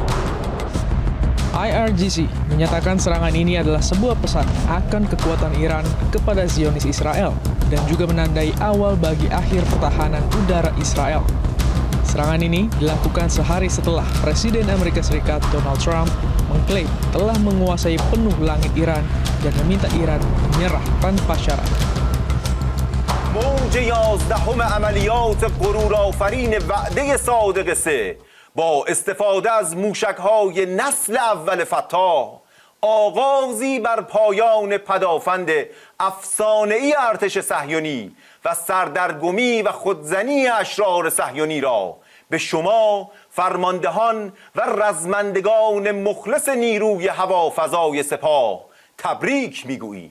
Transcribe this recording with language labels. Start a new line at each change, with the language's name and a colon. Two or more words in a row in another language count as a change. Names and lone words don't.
Indonesian: IRGC menyatakan serangan ini adalah sebuah pesan akan kekuatan Iran kepada Zionis Israel dan juga menandai awal bagi akhir pertahanan udara Israel. Serangan ini dilakukan sehari setelah Presiden Amerika Serikat Donald Trump mengklaim telah menguasai penuh langit Iran dan meminta Iran menyerah tanpa syarat.
Persian: موج 11 عملیات غرورآفرین وعده صادق 3 با استفاده از موشک‌های نسل اول فتح آغازی بر پایان پدافند افسانه‌ای ارتش صهیونی و سردرگمی و خودزنی اشرار صهیونی را به شما فرماندهان و رزمندگان مخلص نیروی هوافضای سپاه تبریک میگوییم.